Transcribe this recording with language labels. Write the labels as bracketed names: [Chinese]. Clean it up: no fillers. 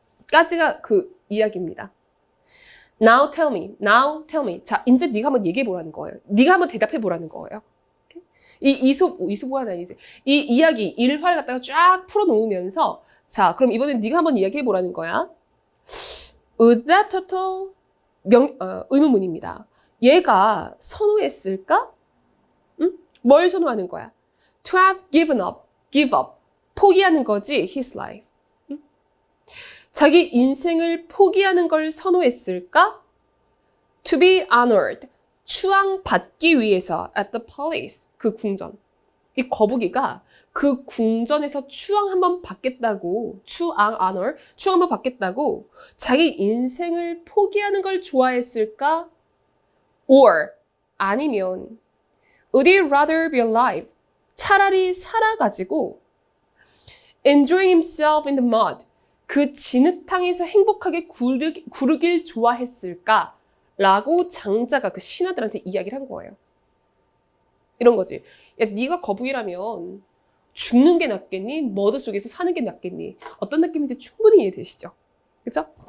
[Korean] 까지가 그 이야기입니다. [English] Now tell me. Now tell me. [Korean] 자, 이제 네가 한번 얘기해 보라는 거예요. 네가 한번 대답해 보라는 거예요. 이 이소부화는 아니지. 이 이야기, 일화를 갖다가 쫙 풀어놓으면서 자, 그럼 이번엔 네가 한번 이야기해 보라는 거야. [English] Would that turtle 의문문입니다. [Korean] 얘가 선호했을까? 응? 뭘 선호하는 거야? [English] To have given up, give up. [Korean] 포기하는 거지, his life. 응? 자기 인생을 포기하는 걸 선호했을까? [English] To be honored. [Korean] 추앙받기 위해서 at the palace. 그 궁전. 이 거북이가 그 궁전에서 추앙 한번 받겠다고, honor, 추앙 한번 받겠다고 자기 인생을 포기하는 걸 좋아했을까? [English] Or 아니면 would he rather be alive? 차라리 살아가지고 enjoying himself in the mud. [Korean] 그 진흙탕에서 행복하게 구르길 좋아했을까? 라고 장자가 그 신하들한테 이야기를 한 거예요. 이런 거지. 야, 네가 거북이라면 죽는 게 낫겠니? 머드 속에서 사는 게 낫겠니? 어떤 느낌인지 충분히 이해되시죠? 그쵸?